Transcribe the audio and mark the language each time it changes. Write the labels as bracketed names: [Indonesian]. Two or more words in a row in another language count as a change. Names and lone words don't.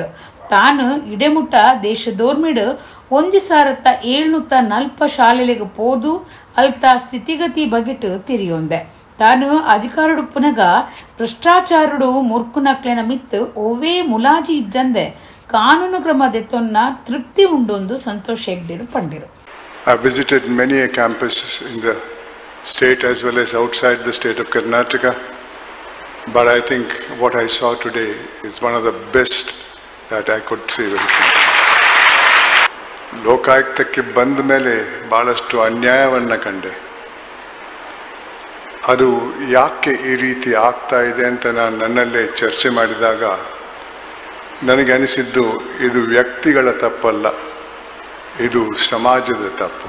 [Tulu] ತಾನು ಇಡೆಮುಟ್ಟ ದೇಶದೋರ್ಮಿಡು 1740 ಶಾಲೆಗೆ ಪೋದು ಅಲ್ತ ಸ್ಥಿತಿಗತಿ ಬಗೆಟ್ ತಿರಿಯೊಂದೆ. ತಾನು ಅಧಿಕಾರಡುಪ್ಪನಾಗ ಭ್ರಷ್ಟಾಚಾರಡು ಮುರ್ಕುನಕ್ಲೆನ ಮಿತ್ತು ಓವೇ ಮುಲಾಜಿ ಇಜ್ಜಂದೆ ಕಾನೂನು ಕ್ರಮ ದೆತ್ತೊನ್ನ ತೃಪ್ತಿ ಉಂಡೊಂದು ಸಂತೋಷ್ ಹೆಗ್ಡೆರು ಪಂಡಿರು. [English] I visited many campuses in the state as well as outside the state of Karnataka, but I think what I saw today is one of the best that I could see. [Kannada] ಲೋಕಾಯುಕ್ತಕ್ಕೆ ಬಂದ ಮೇಲೆ ಭಾಳಷ್ಟು ಅನ್ಯಾಯವನ್ನು ಕಂಡೆ. ಅದು ಯಾಕೆ ಈ ರೀತಿ ಆಗ್ತಾ ಇದೆ ಅಂತ ನಾನು ನನ್ನಲ್ಲೇ ಚರ್ಚೆ ಮಾಡಿದಾಗ ನನಗೆ ಅನಿಸಿದ್ದು, ಇದು ವ್ಯಕ್ತಿಗಳ ತಪ್ಪಲ್ಲ, ಇದು ಸಮಾಜದ ತಪ್ಪು.